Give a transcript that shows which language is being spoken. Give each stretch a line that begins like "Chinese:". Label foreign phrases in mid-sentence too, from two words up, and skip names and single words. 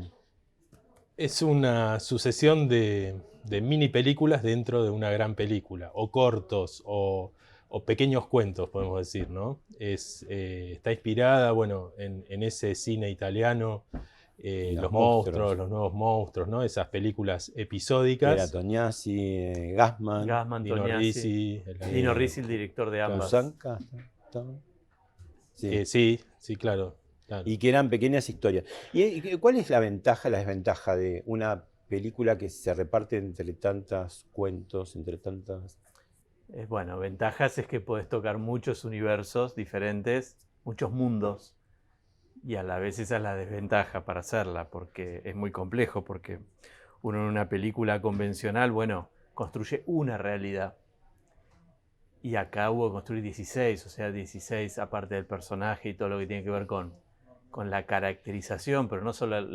Spanish: Es una sucesión de mini películas dentro de una gran película, o cortos, o pequeños cuentos, podemos decir, ¿no? Está inspirada, bueno, en ese cine italiano, Los los monstruos, monstruos. los nuevos monstruos, ¿no? Esas películas Que era episódicas. Tognazzi, Gassman, Gassman, Dino Tognazzi, Risi, Dino Risi, el director de ambas. Cousanca, sí. sí, sí, claro, claro. Y que eran pequeñas historias. ¿Y cuál es la ventaja, la desventaja de una película que se reparte entre tantos cuentos, entre tantas... Bueno, ventajas es que puedes tocar muchos universos diferentes, muchos mundos, y a la vez esa es la desventaja para hacerla, porque es muy complejo, porque uno en una película convencional, bueno, construye una realidad, y acá hubo que construir 16, o sea, 16 aparte del personaje y todo lo que tiene que ver con la caracterización, pero no solo la